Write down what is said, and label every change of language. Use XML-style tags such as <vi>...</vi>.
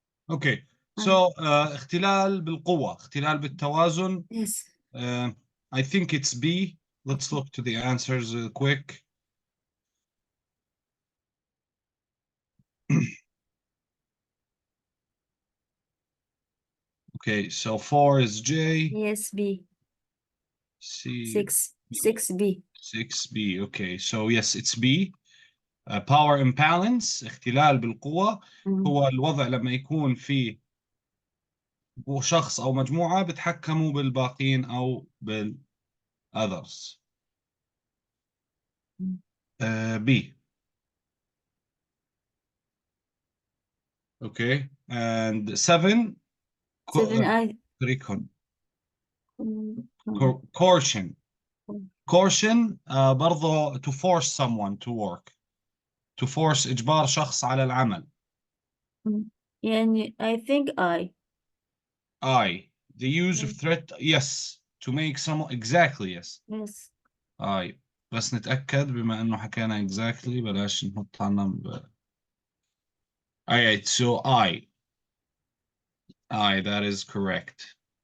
<ar>Okay, so اختلال بالقوة، اختلال بالتوازن.</ar> <en>Yes. I think it's B. Let's look to the answers quick. Okay, so 4 is J. Yes, B. C. 6B. 6B. Okay, so yes, it's B.</en> <ar>Power imbalance، اختلال بالقوة. هو الوضع لما يكون في شخص أو مجموعة بتحكموا بالباقين أو others.</ar> <en>B. Okay, and 7. 7 Coercion. Coercion برضو to force someone to work. To force</en> <ar>إجبار شخص على العمل.</ar> <en>يعني I think I. The use of threat, yes. To make someone, exactly, yes. Yes.</en> <ar>بس نتأكد بما إنه حكينا exactly بلاش نحط عنا</ar> <en>so that is correct.</en>